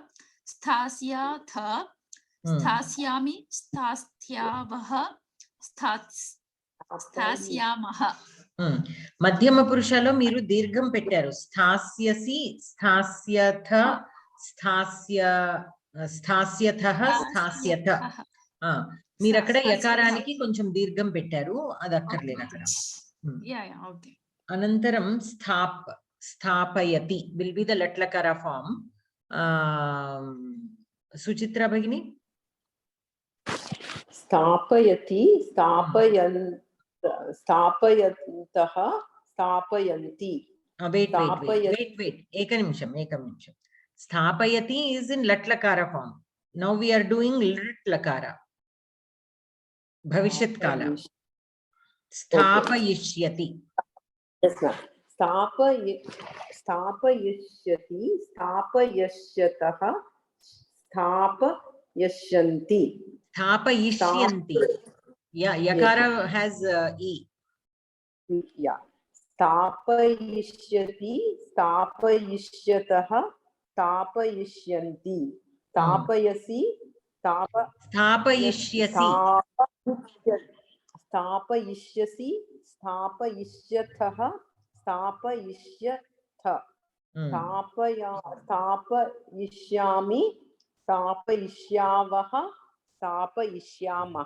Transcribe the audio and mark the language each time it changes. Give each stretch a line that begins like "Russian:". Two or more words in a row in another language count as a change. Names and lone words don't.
Sanskrit: स्थास्यथ। स्थास्यामि. स्थास्यावः। स्थास्यामः.
Telugu: మధ్యమ పురుషలో మీరు దీర్ఘం పెట్టారు.
Sanskrit: स्थास्यसि, स्थास्यथ, स्थास्यथ, स्थास्यथ.
Telugu: మీరు అక్కడ యకారానికి కొంచెం దీర్ఘం పెట్టారు, అది అక్కర్లేదు అక్కడ. అనంతరం స్థాపయతి
English: will be the
Telugu: లట్లకార ఫామ్. సుచిత్ర భగిని.
Sanskrit: स्थापयति, स्थापयन्तः, स्थापयन्ति.
Telugu: Wait. ఏక నిమిషం.
English: Sthapayati is in latlakara form. Now we are doing litlakara.
Sanskrit: भविष्यत् काल। स्थापयिष्यति.
English: Yes, ma'am.
Sanskrit: स्थापयिष्यति, स्थापयस्यतः, स्थापयश्यन्ति. स्थापयिष्यन्ति.
English: Yeah, yakara has E. Yeah.
Sanskrit: स्थापयिष्यति स्थापयिष्यतः स्थापयिष्यन्ति स्थापयसि स्थापयिष्यसि स्थापयिष्यसि स्थापयिष्यतः स्थापयिष्यथ स्थापयिष्यामि स्थापयिष्यावः स्थापयिष्यामः.